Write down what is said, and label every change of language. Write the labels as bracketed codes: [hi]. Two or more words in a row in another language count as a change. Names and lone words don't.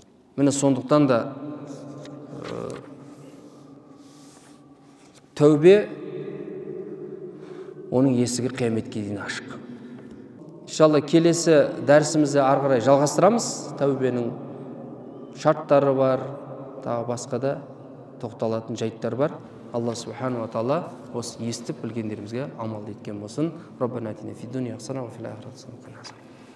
[kk] Міне сондықтан да тәубе оның есігі қияметке дейін ашық. Иншалла келесі дәрісімізде ары қарай жалғастырамыз. Тәубенің шарттары бар, тағы басқа да тоқталатын жайттар бар. [ar] الله سبحانه وتعالى [kk] осы естіп білгендерімізге амал еткен болсын. [ar] ربنا آتنا في الدنيا حسنة وفي الآخرة حسنة.